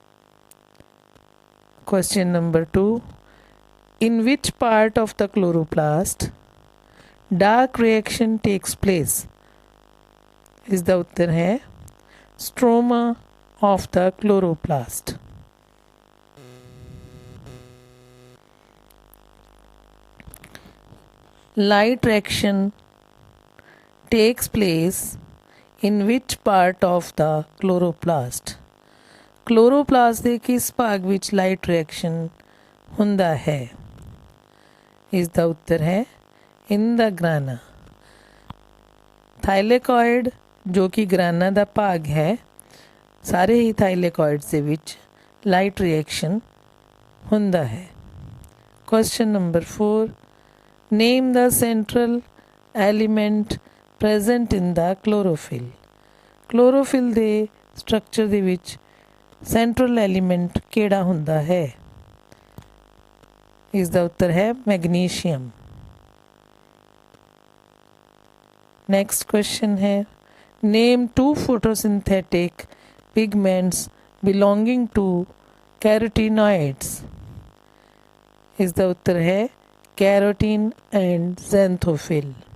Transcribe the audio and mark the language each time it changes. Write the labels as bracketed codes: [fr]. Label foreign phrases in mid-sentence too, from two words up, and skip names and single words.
[en] question number 2, in which part of the chloroplast dark reaction takes place? [pa] ਇਸ ਦਾ ਉੱਤਰ ਹੈ [en] stroma of the chloroplast. Light reaction takes place in which part of the chloroplast? [pa] Chloroplast ਦੇ ਕਿਸ ਭਾਗ ਵਿੱਚ [en] light reaction [pa] ਹੁੰਦਾ ਹੈ? ਇਸ ਦਾ ਉੱਤਰ ਹੈ [en] in the grana. [pa] ਥਾਈਲੇਕॉइड ਜੋ ਕਿ ਗ੍ਰਾਨਾ ਦਾ ਭਾਗ ਹੈ, ਸਾਰੇ ਹੀ ਥਾਈਲੇਕॉइड्स ਦੇ ਵਿੱਚ [en] light reaction [pa] ਹੁੰਦਾ ਹੈ। [en] question number 4, name the central element present in the chlorophyll. [pa] chlorophyll ਦੇ ਸਟਰਕਚਰ ਦੇ ਵਿੱਚ [en] central element [pa] ਕਿਹੜਾ ਹੁੰਦਾ ਹੈ? ਇਸ ਦਾ ਉੱਤਰ ਹੈ ਮੈਗਨੀਸ਼ੀਅਮ। [en] next question [pa] ਹੈ, [en] name 2 photosynthetic pigments belonging to carotenoids. [pa] ਇਸ ਦਾ ਉੱਤਰ ਹੈ [en] carotene and xanthophyll.